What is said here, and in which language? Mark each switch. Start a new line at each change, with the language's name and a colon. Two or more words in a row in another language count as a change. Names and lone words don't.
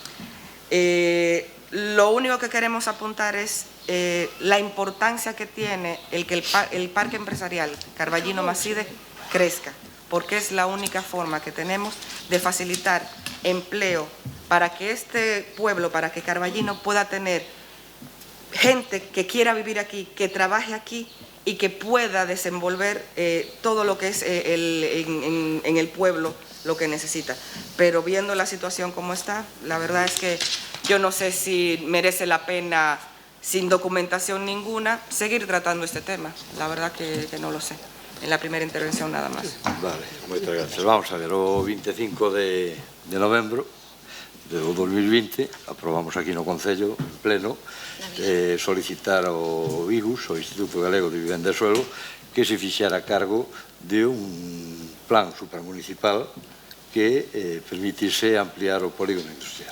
Spanish: Lo único que queremos apuntar es la importancia que tiene el que el Parque Empresarial Carballino Maside crezca, porque es la única forma que tenemos de facilitar empleo para que este pueblo, para que Carballino pueda tener gente que quiera vivir aquí, que trabaje aquí y que pueda desenvolver todo lo que es en el pueblo lo que necesita. Pero viendo la situación como está, la verdad es que yo no sé si merece la pena, sin documentación ninguna, seguir tratando este tema. La verdad que no lo sé. En la primera intervención nada más.
Galician: Vale, moitas gracias. Vamos a ver, o 25 de novembro do 2020 aprobamos aquí no Concello, en pleno, solicitar ao IGUS, o Instituto Galego de Vivenda e Suelo, que se fixara a cargo de un plan supramunicipal que permitise ampliar o polígono industrial.